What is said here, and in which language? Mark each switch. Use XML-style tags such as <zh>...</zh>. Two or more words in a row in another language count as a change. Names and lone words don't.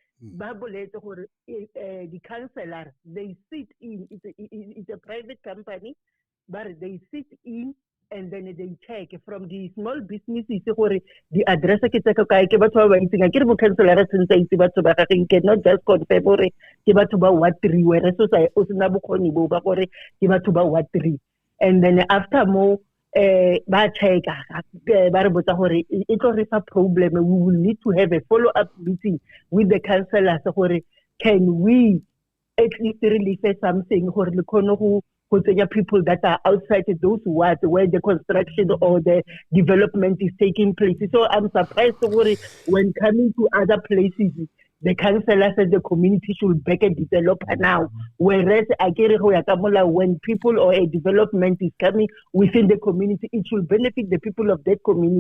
<en>The councillor, they sit in, it's a private company, but they sit in and then they check from the small businesses the address cannot just confirm what three and then after more</en> <tn>ba check ba re botsa gore e tlo re fa problem.</tn> <en>We will need to have a follow-up meeting with the councillors gore can we at least release something</en> <tn>gore le khone go tsenya</tn> <en>people that are outside those wards where the construction or the development is taking place. So I'm surprised gore when coming to other places the councillors and the community should back a developer now. Whereas when people or a development is coming within the community, it should benefit the people of that community.</en>